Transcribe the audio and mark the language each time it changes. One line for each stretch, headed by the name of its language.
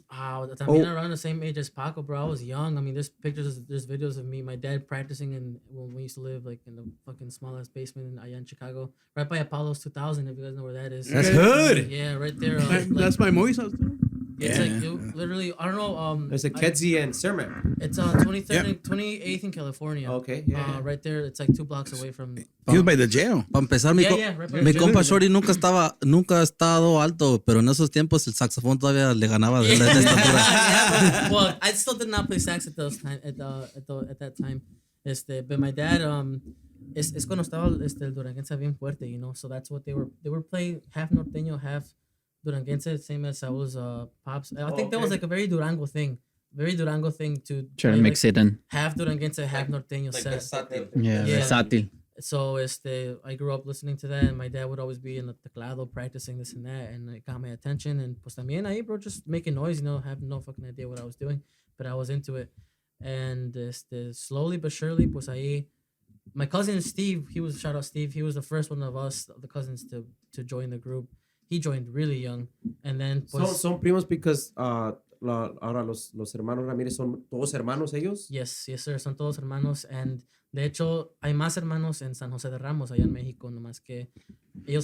English: También around the same age as Paco, bro. I was young. I mean, there's videos of me, my dad practicing, and when we used to live like in the fucking smallest basement allá in Chicago, right by Apollo's 2000. If you guys know where that is. That's hood. Yeah, right there. That's my Moise house too. It's like literally, I don't know. There's a Kedzie and Sermon. It's 23rd and 28th in California. Okay, yeah. Right there. It's like 2 blocks away from. He was by the jail.
Spanish: Para empezar,
English: right by
Spanish: mi
English: the
Spanish: compa
English: jail.
Spanish: Shorty nunca ha estado alto, pero en esos tiempos el saxofón todavía le ganaba de estatura.
English: Yeah, well, I still did not play sax at those time at that time. But my dad
Spanish: es cuando estaba el duranguense bien fuerte,
English: you know. So that's what they were playing, half norteño, half duranguense, same as I was pops. I think that was like a very Durango thing to Try to play, mix like, it in. half duranguense, half norteño set. Yeah, Yeah.
Spanish: versátil.
English: So I grew up listening to that, and my dad would always be in the teclado practicing this and that, and it got my attention. And
Spanish: pues también ahí,
English: bro, just making noise, you know, have no fucking idea what I was doing, but I was into it. And slowly but surely,
Spanish: pues ahí,
English: my cousin Steve, shout out Steve, he was the first one of us, the cousins, to join the group. He joined really young, and then pues,
Spanish: Son primos
English: because
Spanish: ahora los hermanos Ramírez son todos hermanos ellos.
English: Yes, sir,
Spanish: son todos hermanos, and de hecho hay más hermanos en San José de Ramos allá en México, nomás que ellos.